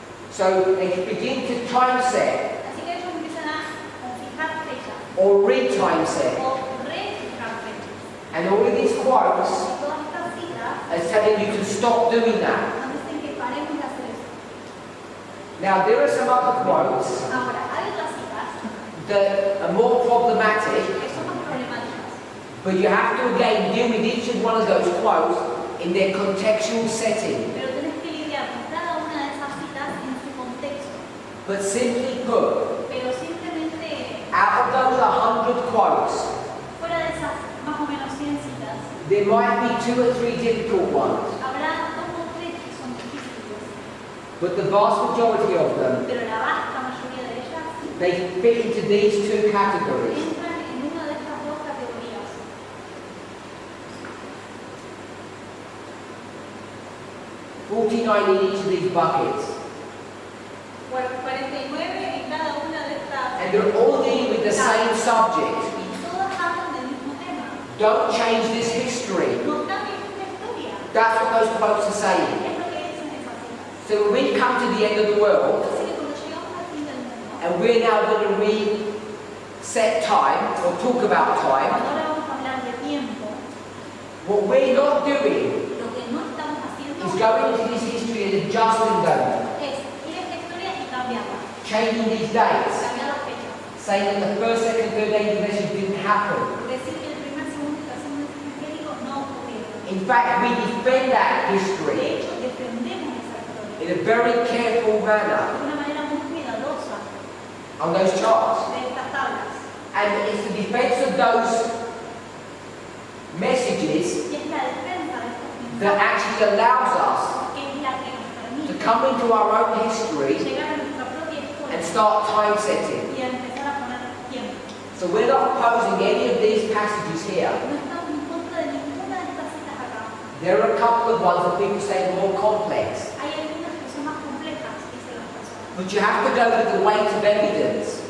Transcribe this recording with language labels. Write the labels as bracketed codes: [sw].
[en] So they begin to time set [es] Así que ellos empiezan a fijar fechas [en] or re-time set. [es] o refijar fechas. [en] And all of these quotes [es] Y todas estas citas [en] are telling you to stop doing that. [es] nos dicen que paremos de hacer eso. [en] Now there are some other quotes [es] Ahora, hay otras citas [en] that are more problematic, [es] que son más problemáticas. [en] but you have to again deal with each of one of those quotes in their contextual setting. [es] Pero tenés que lidiar con cada una de esas citas en su contexto. [en] But simply put, [es] Pero simplemente, [en] out of those 100 quotes, [es] fuera de esas más o menos 100 citas, [en] there might be 2 or 3 difficult ones, [es] habrá 2 o 3 que son difíciles. [en] but the vast majority of them, [es] Pero la vasta mayoría de ellas [en] they fit into these two categories. [es] entran en una de estas dos categorías. [en] 49 in each of these buckets. [es] 49 en cada una de estas. [en] And they're all dealing with the same subject. [es] Y todas hablan del mismo tema. [en] Don't change this history. [es] No cambien esta historia. [en] That's what those quotes are saying. [es] Es lo que dicen esas citas. [en] So when we come to the end of the world, [es] Así que cuando llegamos al fin del mundo, [en] and we're now going to reset time, or talk about time, [es] ahora vamos a hablar de tiempo [en] What we're not doing [es] Lo que no estamos haciendo [en] is going into this history and adjusting them, [es] es ir a esta historia y cambiarla, [en] changing these dates, [es] cambiar las fechas. [en] saying that the first, second, third age of Message didn't happen. [es] Decir que el primer, segundo y tercer mensaje angélico no ocurrieron. [en] In fact, we defend that [es] De [en] history [es] hecho, defendemos esa historia [en] in a very careful manner [es] de una manera muy cuidadosa [en] on those charts. [es] de estas tablas. [en] And it's the defense of those messages [es] Y es la defensa de estos [en] that [es] mensajes [en] actually allows us [es] que es la que nos [en] to [es] permite [en] come into our own history [es] llegar a nuestra propia historia [en] and start time setting. [es] y a empezar a poner tiempo. [en] So we're not opposing any of these passages here. [es] No estamos en contra de ninguna de estas citas acá. [en] There are a couple of ones that people say are more complex. [es] Hay algunas que son más complejas, dicen las personas. [en] But you have to go with the weight of evidence.